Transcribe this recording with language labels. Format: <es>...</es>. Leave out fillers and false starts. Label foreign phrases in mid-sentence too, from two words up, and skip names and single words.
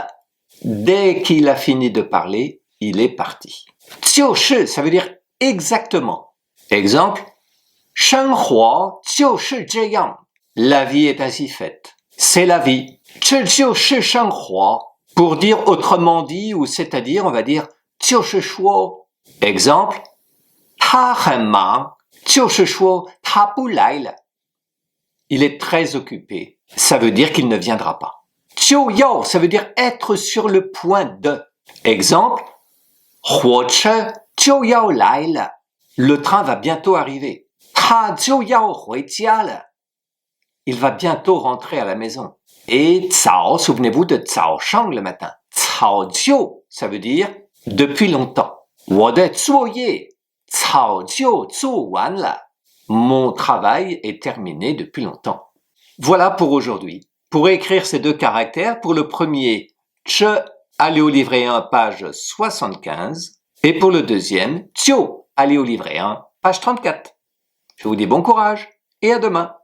<fr>Dès qu'il a fini de parler, il est parti.</fr> <zh>就是,</zh> <fr>ça veut dire exactement. Exemple,</fr> <zh>生活就是这样.</zh> <fr>La vie est ainsi faite. C'est la vie.</fr> <zh>这就是生活.</zh> <fr>Pour dire autrement dit, ou c'est-à-dire, on va dire</fr> <zh>就是说,</zh> <fr>exemple,</fr> <zh>他很忙, 就是说他不来了.</zh> <fr>Il est très occupé. Ça veut dire qu'il ne viendra pas.</fr> <zh>就要,</zh> <fr>ça veut dire être sur le point de. Exemple,</fr> <zh>火车就要来了.</zh> <fr>Le train va bientôt arriver.</fr> <zh>他就要回家了.</zh> <fr>Il va bientôt rentrer à la maison. Et 早, souvenez-vous de 早上 le matin.</fr> <zh>早就,</zh> <fr>ça veut dire depuis longtemps.</fr> <zh>我的作业早就做完了.</zh> <fr>Mon travail est terminé depuis longtemps. Voilà pour aujourd'hui. Pour écrire ces deux caractères, pour le premier, che, allez au livret 1, page 75. Et pour le deuxième, tio, allez au livret 1, page 34. Je vous dis bon courage et à demain.</fr>